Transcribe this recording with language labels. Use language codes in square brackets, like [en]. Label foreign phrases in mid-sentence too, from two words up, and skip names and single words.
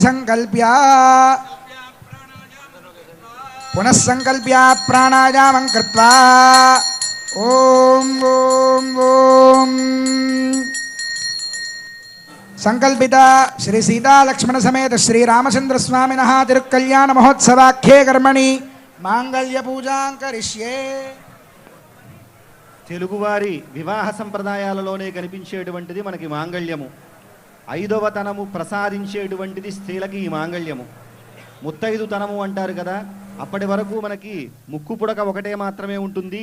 [sa] संकल्प्य पुनः संकल्प्य प्राणायामं कृत्वा ओम ओम ओम संकल्पित श्री सीता लक्ष्मण समेत श्री रामचंद्र स्वामिनः तिरुकल्याण महोत्सवाख्ये कर्मणि मांगल्य पूजां करिष्ये। [te] తెలుగువారి వివాహ సంప్రదాయాలలోనే కనిపించేటువంటిది మనకి మాంగళ్యము. ఐదవ తనము ప్రసాదించేటువంటిది స్త్రీలకి ఈ మాంగళ్యము. ముత్తైదు తనము అంటారు కదా, అప్పటి వరకు మనకి ముక్కు పుడక ఒకటే మాత్రమే ఉంటుంది.